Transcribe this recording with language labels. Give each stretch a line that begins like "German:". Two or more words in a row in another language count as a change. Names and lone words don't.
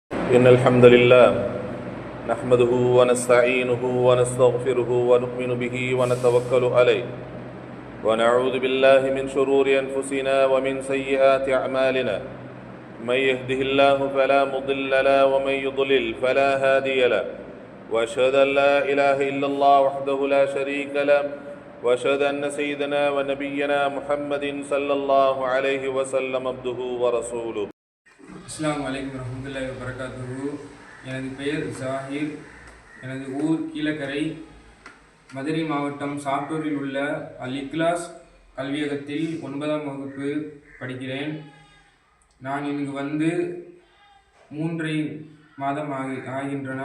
Arabic: إن الحمد لله نحمده ونستعينه ونستغفره ونؤمن به ونتوكل عليه ونعوذ بالله من شرور أنفسنا ومن سيئات أعمالنا من يهده الله فلا مضل له ومن يضلل فلا هادي له وأشهد أن لا إله إلا الله وحده لا شريك له وأشهد أن سيدنا ونبينا محمد صلى الله عليه وسلم عبده ورسوله. السلام عليكم ورحمة الله وبركاته.
Tamil: எனது பெயர் ஜாஹிர். எனது ஊர் கீழக்கரை. மதுரை மாவட்டம் சாத்தூரில் உள்ள அல் இக்லாஸ் கல்வியகத்தில் 9ஆம் வகுப்பு படிக்கிறேன். நான் இங்கு வந்து 3 மாதம் ஆகின்றன.